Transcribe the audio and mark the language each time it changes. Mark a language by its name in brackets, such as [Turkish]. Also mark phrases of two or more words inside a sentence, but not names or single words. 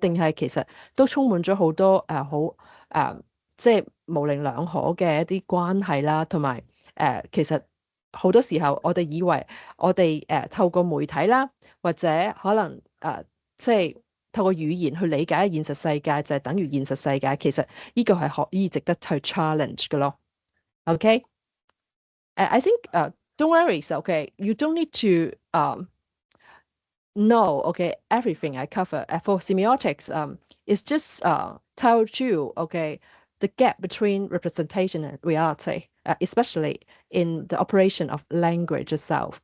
[Cantonese] 定係其實都充滿咗好多好即係模棱兩可嘅一啲關係啦，同埋其實好多時候我哋以為我哋透過媒體啦，或者可能即係透過語言去理解現實世界，就係等於現實世界。其實呢個係可以值得去 challenge 嘅咯。 [English] OK， I think don't worry, so okay, you don't need to know okay everything I cover. For semiotics, it's just tells you okay the gap between representation and reality, especially in the operation of language itself.